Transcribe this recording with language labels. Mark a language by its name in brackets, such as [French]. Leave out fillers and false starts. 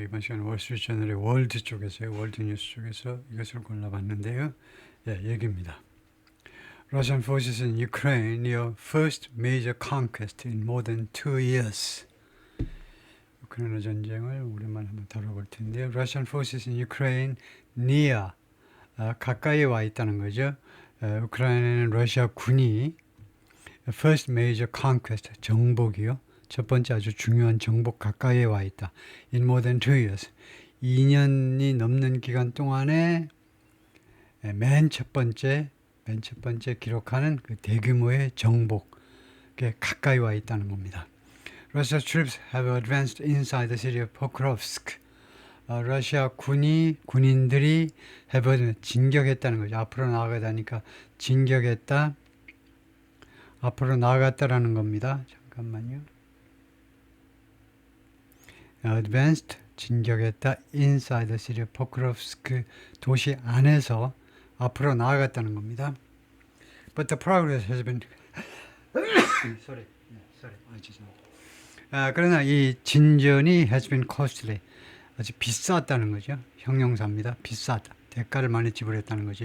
[Korean] 이번 시간 월스트리트저널의 월드 쪽에서요, 월드뉴스 쪽에서 이것을 골라봤는데요. 예, 얘기입니다. [English] Russian forces in Ukraine near first major conquest in more than 2 years. [Korean] 우크라이나 전쟁을 오랜만에 한번 다뤄볼 텐데요. [English] Russian forces in Ukraine near, [Korean] 가까이에 와 있다는 거죠. 우크라이나는 러시아 군이 [English] first major conquest, [Korean] 정복이요. 첫 번째 아주 중요한 정복 가까이에 와 있다. [English] In more than 2 years. [Korean] 2년이 넘는 기간 동안에 맨 첫 번째 기록하는 그 대규모의 정복에 가까이 와 있다는 겁니다. [English] Russia's troops have advanced inside the city of Pokrovsk. [Korean] 러시아 군인들이 진격했다는 거죠. 앞으로 나아가다니까 진격했다. 앞으로 나아갔다라는 겁니다. 잠깐만요. Advanced, 진격했다. [English] Inside the city of Pokrovsk, [Korean] 도시 안에서 앞으로 나아갔다는 겁니다. [English] But the progress has been sorry. [Korean] 죄송합니다. 그러나 이 진전이 [English] has been costly, [Korean] 아주 비쌌다는 거죠. 형용사입니다. 비싸다. 대가를 많이 지불했다는 거죠.